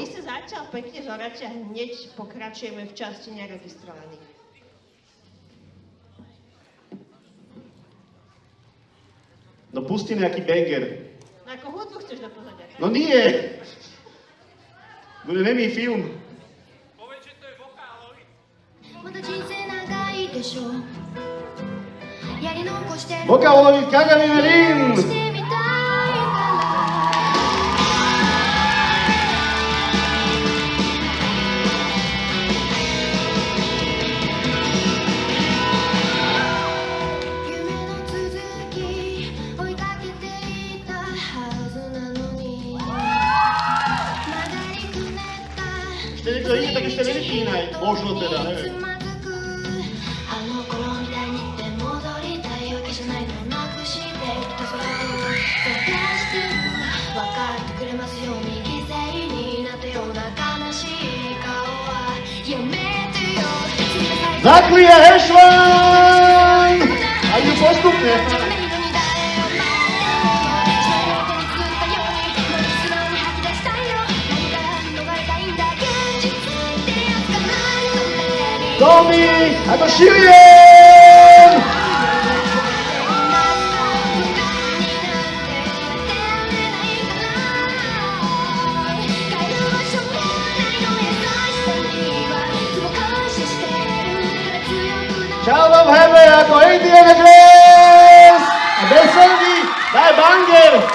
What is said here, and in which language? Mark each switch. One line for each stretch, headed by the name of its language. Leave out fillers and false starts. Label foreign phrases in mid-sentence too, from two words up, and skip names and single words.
Slovak: vy ste začal pekne zorať a hneď pokračujeme v časti neregistrovaných. No pusti nejaký banger. No ako hudbu chceš do pozadia? No nie! Bude nemý film.
Japanese: まだ人生長いでしょやり残してる
Slovak: Vokálovi Kagami Merin!
Japanese: してみたい夢の続き追いかけていたはずなのに曲がりくねった
Slovak: Ešte niekto iný, tak ešte nevypínaj. Možno teda, neviem.
Japanese: あの頃みたいにって戻りたいわけじゃないのなくしてきたそれを探してる分かってくれますように犠牲になったような悲しい顔はやめてよ
Slovak: Zaklia Hešvan! A idú postupne. Domi ako Shirien! Child of Heaven ako Adriana Grace! A bez selby, daj banger!